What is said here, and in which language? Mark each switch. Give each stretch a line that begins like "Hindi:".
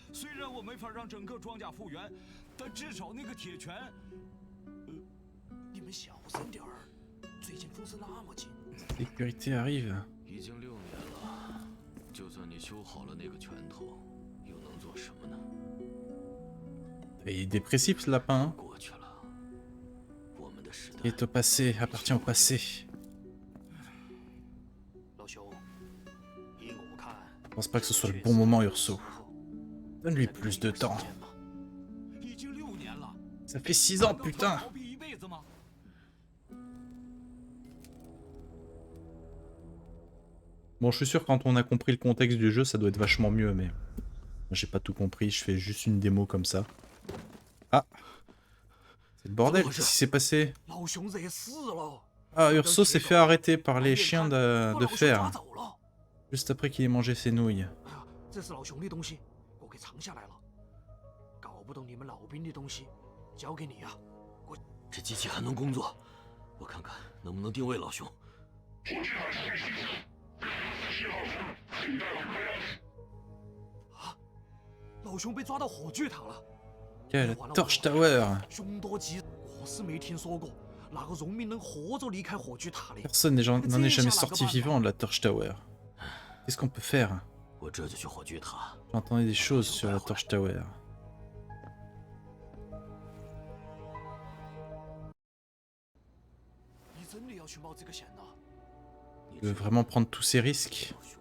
Chinese: 虽然我没法让整个装甲复原，但至少那个铁拳…… 你们小声点儿，最近风声那么紧。
French: Sécurité arrive.
Chinese: 已经6年了，就算你修好了那个拳头，又能做什么呢？
French: Il est dépressif ce lapin.
Chinese: 过去了，我们的时代。
French: Il est au passé, appartient au passé.
Chinese: 老兄，依我看，
French: Je pense pas que ce soit le bon moment, Urso. Donne-lui plus de temps.
Chinese: 已经6年了，
French: Ça fait 6 ans, putain.
Chinese: 逃避一辈子吗？
French: Bon, je suis sûr que quand on a compris le contexte du jeu, ça doit être vachement mieux, mais... J'ai pas tout compris, je fais juste une démo comme ça. Ah! C'est le bordel, qu'est-ce qui s'est passé?
Chinese: 老兄惹事了。
French: Ah, Urso s'est fait arrêter par les chiens de fer. Juste après qu'il ait mangé ses nouilles.
Chinese: 哎呀，这是老兄的东西，我给藏下来了。搞不懂你们老兵的东西，交给你啊。我这机器还能工作，我看看能不能定位老兄。啊，老兄被抓到火炬塔了。
French: Quelle Torch Tower!
Chinese: 凶多吉，我是没听说过哪个农民能活着离开火炬塔的。
French: Personne n'en est jamais sorti vivant de la Torch Tower. Qu'est-ce qu'on peut faire?
Chinese: 我这就去火炬塔。
French: J'entendais des choses sur la Torch Tower. Tu veux vraiment prendre tous ces risques?